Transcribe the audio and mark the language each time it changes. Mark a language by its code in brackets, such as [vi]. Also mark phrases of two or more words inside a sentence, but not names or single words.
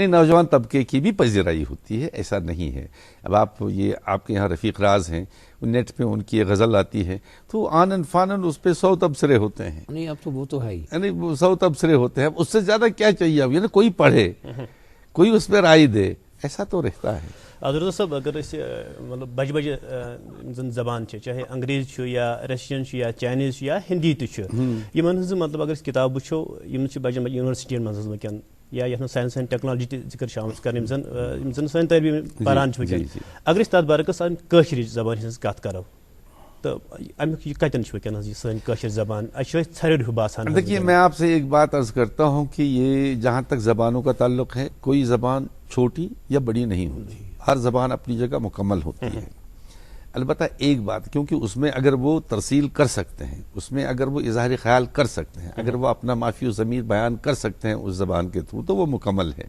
[ur] نہیں، نوجوان طبقے کی بھی پذیرائی ہوتی ہے، ایسا نہیں ہے. اب آپ کے یہاں رفیق راز ہیں، نیٹ پہ ان کی غزل آتی ہے تو آنن فانن اس پہ 100 تبصرے ہوتے ہیں. نہیں اب تو وہ تو ہے ہی، یعنی 100 تبصرے ہوتے ہیں. اس سے زیادہ کیا چاہیے اب؟ یعنی کوئی پڑھے، کوئی اس پہ رائے دے، ایسا تو رہتا ہے. [ks] عبدالرزاق صاحب اگر مطلب بجہ بجہ زن زبان چاہے انگریز یا رشین یا چائنیز یا ہندی تمن مطلب اگر کتاب وچو بجن بجن یونیورسٹین من ونکین یا یتھ [en] science and technology [ks] تہ ذکر شامل کرنے زن سن طالب علم پران چھ وکن اگر اس تات برعکس کٲشر زبان ہنز کت کرو تو امیک یہ کتن چھ وکن یہ سن کٲشر زبان اچھا ژھریر ہیو باسان. [ur] دیکھیے میں آپ سے ایک بات عرض کرتا ہوں کہ یہ جہاں تک زبانوں کا تعلق ہے کوئی زبان چھوٹی یا بڑی نہیں ہوتی, ہر زبان اپنی جگہ مکمل ہوتی ہے. البتہ ایک بات, کیونکہ اس میں اگر وہ ترسیل کر سکتے ہیں, اس میں اگر وہ اظہار خیال کر سکتے ہیں, اگر وہ اپنا مافی و ضمیر بیان کر سکتے ہیں اس زبان کے تھرو تو وہ مکمل ہے.